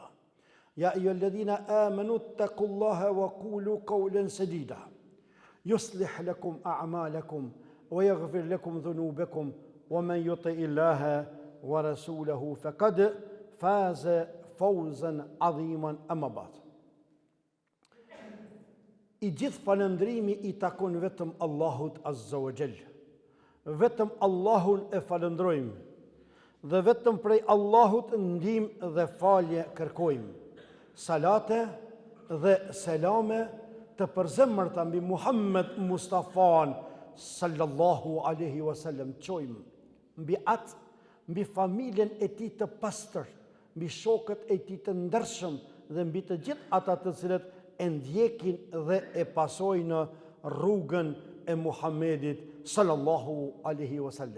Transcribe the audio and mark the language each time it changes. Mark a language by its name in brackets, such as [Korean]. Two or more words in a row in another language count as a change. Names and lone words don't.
[Arabic] يا أيها الذين آمنوا اتقوا الله وقولوا قولا سديدا يصلح لكم أعمالكم ويغفر لكم ذنوبكم ومن يطع الله ورسوله فقد فاز فوزا عظيما أما بعد. [Albanian] I gjithë falëndrimi I takon vetëm Allahut [Arabic] عز وجل. [Albanian] Vetëm Allahun e falëndrojmë dhe vetëm prej Allahut ndihmë dhe falje kërkojmë. Salate dhe selame të përzemërta mbi Muhammed Mustafan [Arabic] صلى الله عليه وسلم [Albanian] çojmë mbi atë, mbi familjen e tij të pastër, mbi shokët e tij të ndershëm dhe mbi të gjithë ata të cilët e ndjekin dhe e pasojnë rrugën e Muhammedit [Arabic] صلى الله عليه وسلم.